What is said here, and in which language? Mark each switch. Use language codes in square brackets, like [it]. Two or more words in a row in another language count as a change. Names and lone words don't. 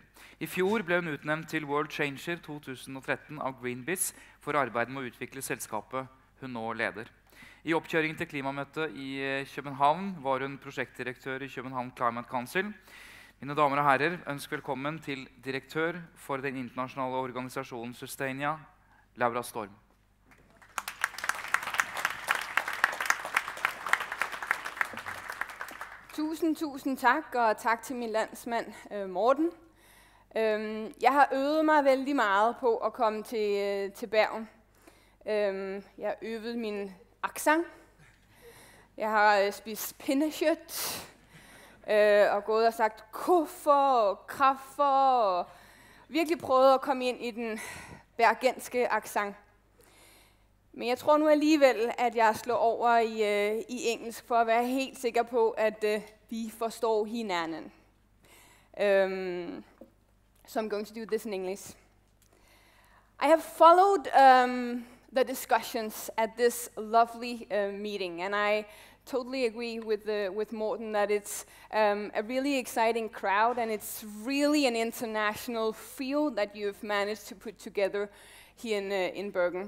[no] I fjor ble hun utnevnt til World Changer 2013 av Greenpeace for arbeidet med å utvikle selskapet hun nå leder. I oppkjøringen til klimamøtet i København var hun prosjektdirektør i København Climate Council. Mine damer og herrer, ønsk velkommen til direktør for den internasjonale organisasjonen Sustainia, Laura Storm. [da] Tusind tak, og tak til min landsmand Morten. Jeg har øvet mig vældig meget på at komme til Bergen. Jeg har øvet min accent. Jeg har spist pinnekjøtt. Og gået og sagt kuffer og kraffer og virkelig prøvet at komme ind i den bergenske accent. Men jeg tror nu alligevel, at jeg slår over i engelsk for at være helt sikker på, at vi forstår hinanden. [en] So I'm going to do this in English. I have followed the discussions at this lovely meeting, and I totally agree with Morten that it's a really exciting crowd, and it's really an international field that you've managed to put together here in Bergen.